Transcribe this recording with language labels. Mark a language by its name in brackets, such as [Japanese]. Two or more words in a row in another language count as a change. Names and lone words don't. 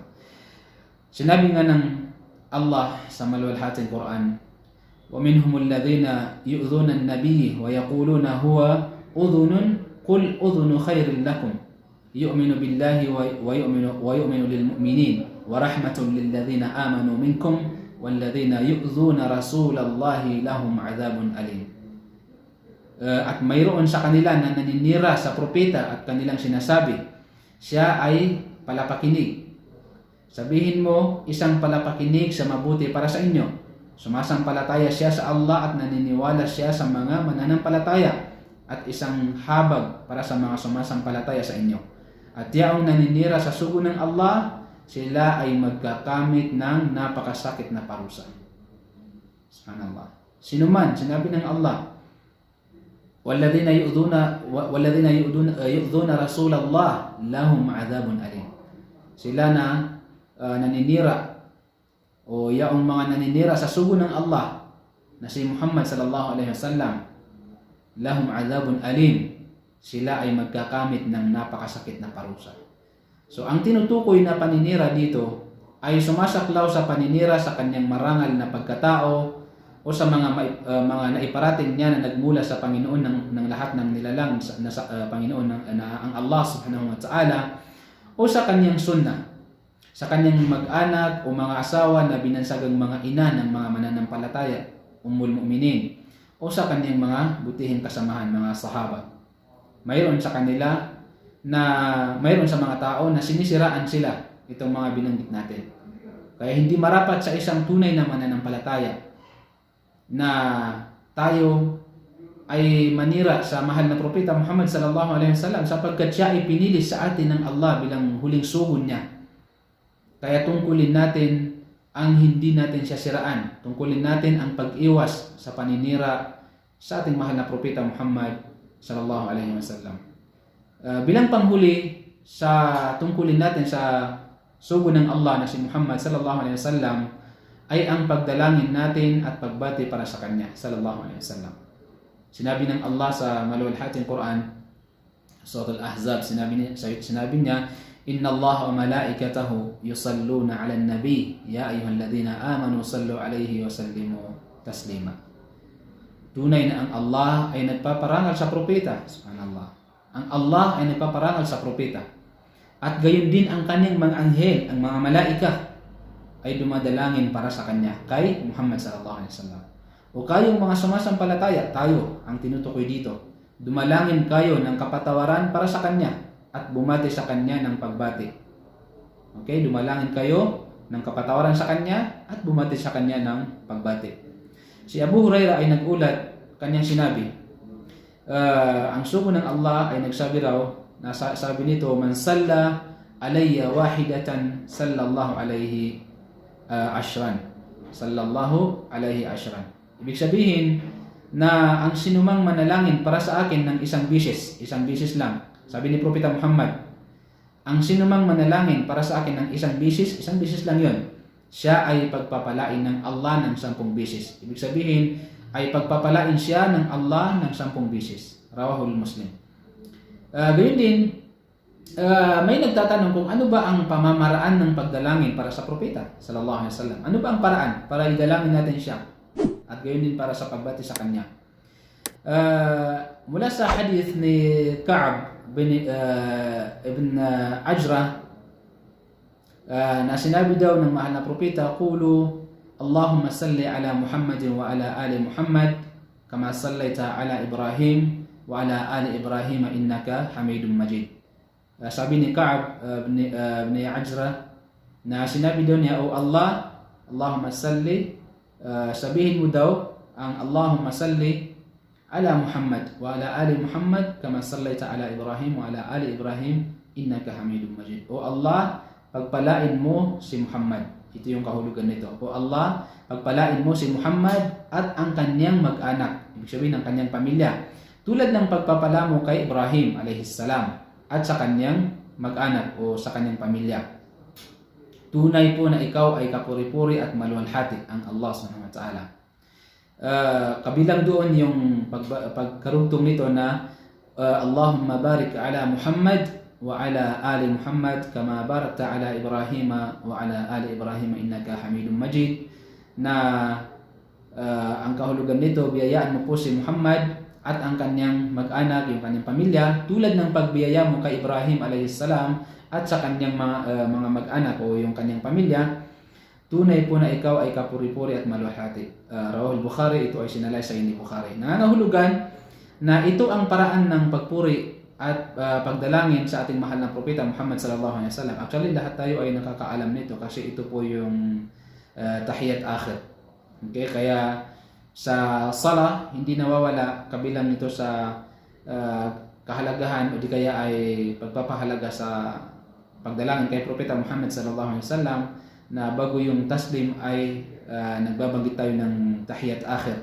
[Filipino] Sinabi nga ng Allah sa maluwalhating Quran, [Arabic] وَمِنْهُمُ الَّذِينَ يُؤْذُونَ النَّبِيَّ وَيَقُولُونَ هُوَ أُذُنٌ قُلْ أُذُنُ خَيْرٍ لَكُمْ يُؤْمِنُ بِاللَّهِ وَيُؤْمِنُ لِلْمُؤْمِنِينَ وَرَحْمَةٌ لِلَّذِينَ آمَنُوا مِنْكُمْ وَالَّذِينَ يُؤْذُونَ رَسُولَ اللَّهِ لَهُمْ عَذَابٌ أَلِيمٌ. [Filipino] At mayroon sa kanila na naninira sa propeta at kanilang sinasabi, siya ay palapakinig. Sabihin mo, isang palapakinig sa mabuti para sa inyo. Sumasampalataya siya sa Allah at naniniwala siya sa mga mananampalataya, at isang habag para sa mga sumasampalataya sa inyo. At yaong naninira sa sugo ng Allah, sila ay magkakamit ng napakasakit na parusa. Subhanallah. Sino man, sinabi ng Allah, [Arabic] وَالَّذِينَ يُؤْذُونَ رَسُولَ اللَّهِ لَهُمْ عَذَابٌ أَلِيمٌ. [Filipino] Sila na naninira o yaong mga naninira sa sugo ng Allah na si Muhammad [Arabic] صلى الله عليه وسلم, لهم عذاب أليم, [Filipino] sila ay magkakamit ng napakasakit na parusa. So ang tinutukoy na paninira dito ay sumasaklaw sa paninira sa kanyang marangal na pagkatao o sa mga naiparating niya na nagmula sa Panginoon ng lahat ng nilalang na Panginoon ang Allah [Arabic] سبحانه وتعالى, [Filipino] o sa kanyang sunnah, sa kanyang mag-anak o mga asawa na binansagang mga ina ng mga mananampalataya, [Arabic] أم المؤمنين, [Filipino] o sa kanyang mga butihing kasamahan, mga sahaba. Mayroon sa mga tao na sinisiraan sila itong mga binanggit natin. Kaya hindi marapat sa isang tunay na mananampalataya na tayo ay manira sa mahal na propeta Muhammad [Arabic] صلى الله عليه وسلم, [Filipino] sapagkat siya ay pinili sa atin ng Allah bilang huling sugo niya. Kaya tungkulin natin ang hindi natin siya siraan. Tungkulin natin ang pag-iwas sa paninira sa ating mahal na propeta Muhammad [Arabic] صلى الله عليه وسلم. [Filipino] Bilang panghuli sa tungkulin natin sa sugo ng Allah na si Muhammad [Arabic] صلى الله عليه وسلم [Filipino] ay ang pagdalangin natin at pagbati para sa kanya [Arabic] صلى الله عليه وسلم. [Filipino] Sinabi ng Allah sa maluwalhating Quran, Surah Al-Ahzab, sinabi niya, [Arabic] إن الله وملائكته يصلون على النبي يا أيها الذين آمنوا صلوا عليه وسلموا تسليما. [Filipino] Tunay na ang Allah ay nagpaparangal sa propeta. Subhanallah. Ang Allah ay nagpaparangal sa propeta. At gayon din ang kanyang mga anghel, ang mga malaika, ay dumadalangin para sa kanya, kay Muhammad [Arabic] صلى الله عليه وسلم. [Filipino] O kayong mga sumasampalataya, tayo ang tinutukoy dito, dumalangin kayo ng kapatawaran para sa kanya at bumati sa kanya ng pagbati. Okay, dumalangin kayo ng kapatawaran sa kanya at bumati sa kanya ng pagbati. Si Abu Hurairah ay nagulat, kanyang sinabi, ang sugo ng Allah ay nagsabi raw, sabi nito, [Arabic] من صلى علي واحدة صلى الله عليه عشرا. صلى الله عليه عشرا. [Filipino] Ibig sabihin na ang sinumang manalangin para sa akin ng isang bisis lang. Sabi ni Propeta Muhammad, ang sinumang manalangin para sa akin ng isang bisis lang yon, siya ay pagpapalain ng Allah ng 10 bisis. Ibig sabihin ay pagpapalain siya ng Allah ng 10 bisis. Rawahul Muslim. Gayun din, may nagtatanong kung ano ba ang pamamaraan ng pagdalangin para sa propeta [Arabic] صلى الله عليه وسلم. [Filipino] Ano ba ang paraan para idalangin natin siya? At gayon din para sa pagbati sa kanya. Mula sa hadith ni Ka'ab ibn Ajra, na sinabi daw ng mahal na propeta, [Arabic] قولوا اللهم صل على محمد وعلى آل محمد كما صليت على إبراهيم وعلى آل إبراهيم إنك حميد مجيد. [Filipino] Sabi ni Ka'ab ibn Ajra na sinabi daw niya, O Allah, [Arabic] اللهم صل, [Filipino] sabihin mo daw ang [Arabic] اللهم صل على محمد وعلى آل محمد كما صليت على إبراهيم وعلى آل إبراهيم إنك حميد مجيد. [Filipino] O Allah, pagpalain mo si Muhammad. Ito yung kahulugan nito. O Allah, pagpalain mo si Muhammad at ang kanyang mag-anak, ibig sabihin ang kanyang pamilya, tulad ng pagpapala mo kay Ibrahim [Arabic] عليه السلام [Filipino] at sa kanyang mag-anak o sa kanyang pamilya. Tunay po na ikaw ay kapuri-puri at maluwalhati ang Allah [Arabic] سبحانه وتعالى. [Filipino] Kabilang doon yung pagkarugtong nito na [Arabic] اللهم بارك على محمد وعلى آل محمد كما باركت على إبراهيم وعلى آل إبراهيم إنك حميد مجيد, [Filipino] na ang kahulugan nito, biyayaan mo po si Muhammad at ang kanyang mag-anak, yung kanyang pamilya, tulad ng pagbiyaya mo kay Ibrahim [Arabic] عليه السلام [Filipino] at sa kanyang mga mag-anak o yung kanyang pamilya. Tunay po na ikaw ay kapuri-puri at maluwalhati. Rawahul Bukhari, ito ay sinalay sa hindi Bukhari. Nangangahulugan na ito ang paraan ng pagpuri at pagdalangin sa ating mahal na propeta Muhammad [Arabic] صلى الله عليه وسلم. [Filipino] Actually, lahat tayo ay nakakaalam nito kasi ito po yung [Arabic] التحيات الأخير. [Filipino] Okay, kaya sa sala hindi nawawala kabilang nito sa kahalagahan o di kaya ay pagpapahalaga sa pagdalangin kay propeta Muhammad [Arabic] صلى الله عليه وسلم, [Filipino] na bago yung taslim ay nagbabanggit tayo ng [Arabic] التحيات الأخير.